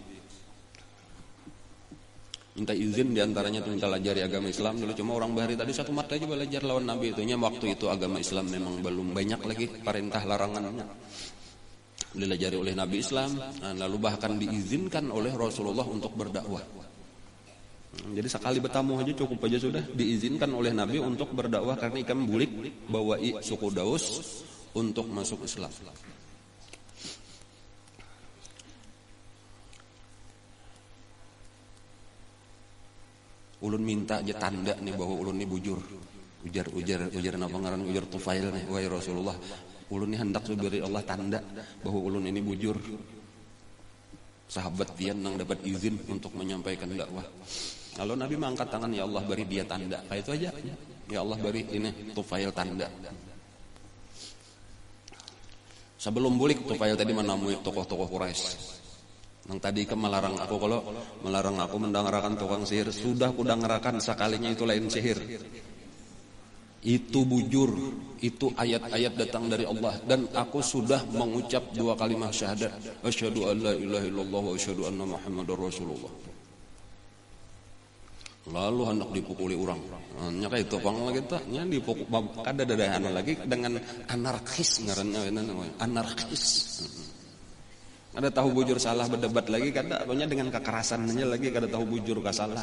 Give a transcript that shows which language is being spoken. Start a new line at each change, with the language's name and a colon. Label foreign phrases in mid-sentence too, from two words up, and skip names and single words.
Indonesian: Minta izin diantaranya tuh minta belajar agama Islam dulu, cuma orang Bahari tadi satu mata aja belajar lawan Nabi itunya. Waktu itu agama Islam memang belum banyak lagi perintah larangannya, dilajari oleh Nabi Islam. Lalu bahkan diizinkan oleh Rasulullah untuk berdakwah. Jadi sekali bertamu aja cukup aja sudah diizinkan oleh Nabi untuk berdakwah karena
Banjar: ikam bulik bawai
Indonesian: suku Daus untuk masuk Islam.
Banjar: Ulun minta aja tanda nih bahwa ulun ini bujur. Ujar napa ngaran ujar Tufail nih, wahai Rasulullah, ulun ini hendak diberi Allah tanda bahwa ulun ini bujur.
Indonesian: Sahabat pian nang dapat izin untuk menyampaikan dakwah. Lalu Nabi mengangkat tangan,
Arabic: يا الله
Indonesian: beri dia tanda. Kayak itu aja.
Arabic: يا الله
Indonesian: beri ini Tufail tanda. Sebelum bulik Tufail tadi menemui tokoh-tokoh Quraisy. Yang tadi melarang aku, kalau melarang aku mendengarkan tukang sihir, sudah ku dengarkan sekalinya itu lain sihir. Itu bujur, itu ayat-ayat datang dari Allah, dan aku sudah mengucap 2 kalimat syahadat,
Arabic: أشهد أن لا إله إلا الله وأشهد أن محمدا رسول الله.
Indonesian: Lalu hendak dipukuli orang.
Banjar: Nya kayak itu pang lagi tah, nya dipukul kada dadahan lagi dengan anarkis ngaranna anarkis. Ada tahu bujur salah berdebat lagi kada, pokoknya dengan kekerasannya lagi kada tahu bujur ka salah.